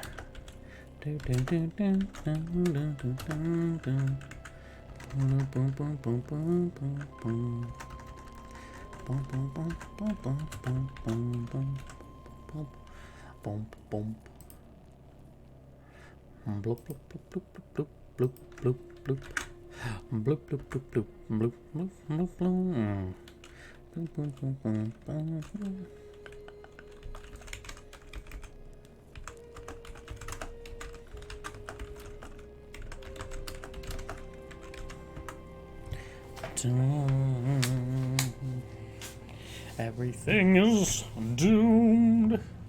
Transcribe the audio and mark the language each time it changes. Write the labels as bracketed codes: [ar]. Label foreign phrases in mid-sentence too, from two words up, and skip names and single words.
[en] Do do do do do do do do do. Boom boom boom boom boom boom boom. Boom boom boom boom boom boom boom boom boom boom boom. Bloop bloop bloop bloop bloop bloop bloop bloop bloop bloop bloop bloop bloop bloop bloop. Boom boom boom boom boom. Everything is doomed.